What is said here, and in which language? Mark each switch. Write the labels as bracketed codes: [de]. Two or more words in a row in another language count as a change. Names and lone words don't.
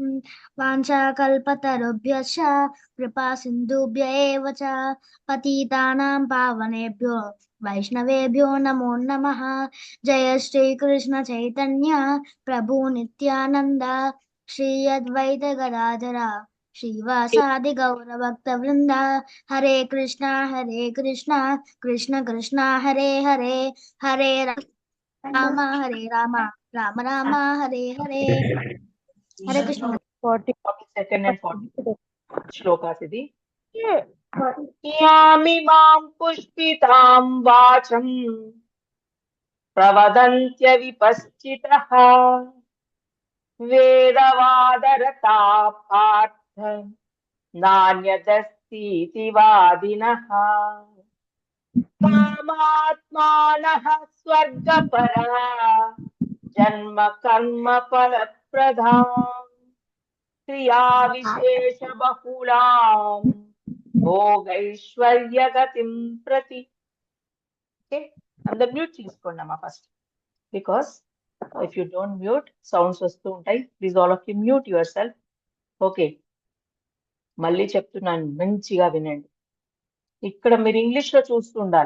[sa] वाञ्छाकल्पतरुभ्यश्च कृपा सिन्धुभ्य एव च पतितानां पावनेभ्यो वैष्णवेभ्यो नमो नमः। जय श्रीकृष्ण चैतन्य प्रभु नित्यानन्द श्री अद्वैत गदाधर श्रीवासादि गौरभक्तवृन्द। हरे कृष्णा कृष्ण कृष्णा हरे हरे हरे राम हरे राम राम राम हरे हरे। हरे कृष्ण। [en] 42nd and 43rd shlokas idi. [sa] यामिमां पुष्पितां वाचं प्रवदन्त्यविपश्चितः वेदवादरता पार्थ नान्यदस्तीति वादिनः कामात्मानः स्वर्गपरा जन्म कर्म फलप्रदा क्रिया विशेष बहुलां भोगैश्वर्यगतिं प्रति. [te] Okay, అందరు మ్యూట్ చేసుకోండి అమ్మా ఫస్ట్, [en] because if you don't mute sounds [te] వస్తూ ఉంటాయి. [en] please all of you mute yourself. okay, [te] మళ్ళీ చెప్తున్నాను, మంచిగా వినండి. ఇక్కడ మీరు ఇంగ్లీష్ లో చూస్తూ ఉండాలి.